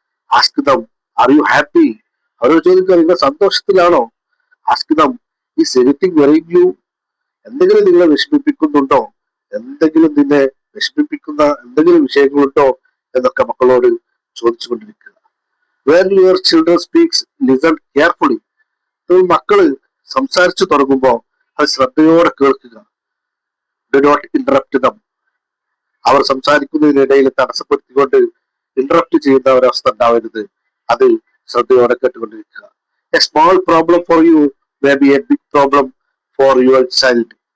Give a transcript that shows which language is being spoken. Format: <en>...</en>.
<en>Ask them are you happy.</en> <ml>അവരോട് ചോദിക്കുക, നിങ്ങൾ സന്തോഷത്തിലാണോ?</ml> <en>Ask them is anything worrying you.</en> <ml>എന്തെങ്കിലും നിങ്ങളെ വിഷമിപ്പിക്കുന്നുണ്ടോ? എന്തെങ്കിലും നിന്നെ വിഷമിപ്പിക്കുന്ന എന്തെങ്കിലും വിഷയങ്ങളുണ്ടോ എന്നൊക്കെ മക്കളോട് ചോദിച്ചുകൊണ്ടിരിക്കുക.</ml> <en>When your children speaks, listen carefully.</en> <ml>മക്കള് സംസാരിച്ചു തുടങ്ങുമ്പോൾ അത് ശ്രദ്ധയോടെ കേൾക്കുക.</ml> <en>Do not interrupt them.</en> <ml>Our സംസാരിക്കുന്നതിനിടയിൽ തടസ്സപ്പെടുത്തിക്കൊണ്ട് interrupt ചെയ്യുന്ന ഒരവസ്ഥ ഉണ്ടാവരുത്. അത് ശ്രദ്ധയോടെ കേട്ടുകൊണ്ടിരിക്കുക.</ml> <en>A small problem for you may be a big problem for your child.</en>